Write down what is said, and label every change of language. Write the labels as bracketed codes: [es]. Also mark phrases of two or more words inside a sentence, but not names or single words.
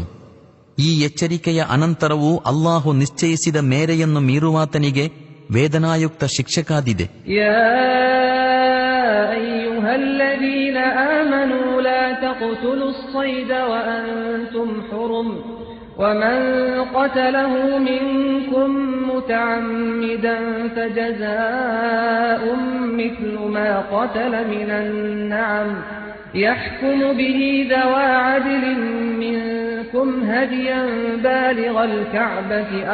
[kn] ಈ ಎಚ್ಚರಿಕೆಯ ಅನಂತರವೂ ಅಲ್ಲಾಹು ನಿಶ್ಚಯಿಸಿದ ಮೇರೆಯನ್ನು ಮೀರುವಾತನಿಗೆ ವೇದನಾಯುಕ್ತ ಶಿಕ್ಷೆ ಕಾದಿದೆ. [ar] أيها الذين آمنوا لا تقتلوا الصيد وأنتم حرم ومن قتله منكم متعمدا فجزاء مثل ما قتل من النعم يحكم به ذوى عدل منكم هديا بالغ الكعبة